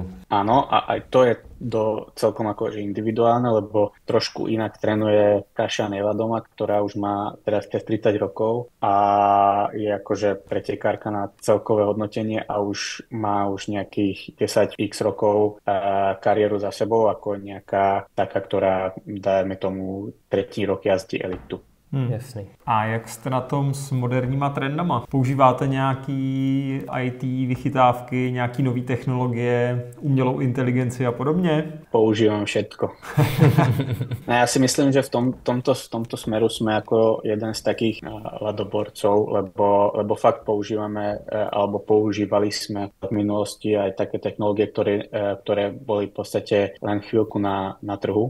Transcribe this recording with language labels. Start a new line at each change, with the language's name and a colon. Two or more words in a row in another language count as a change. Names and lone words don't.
Slovak: Áno, a aj to je celkom akože individuálne, lebo trošku inak trénuje Kasia Nevadoma, ktorá už má teraz 30 rokov a je akože pretekárka na celkové hodnotenie a už má nejakých 10x rokov kariéru za sebou ako nejaká taká, ktorá dajme tomu 3. rok jazdí elitu.
Czech: Jasný. A jak jste na tom s moderníma trendama? Používáte nějaký IT vychytávky, nějaký nové technologie, umělou inteligenci a podobně?
Slovak: Používam všetko. Ja si myslím, že v tomto smeru sme ako jeden z takých ľadoborcov, lebo fakt používame alebo používali sme v minulosti aj také technológie, ktoré boli v podstate len chvíľku na trhu.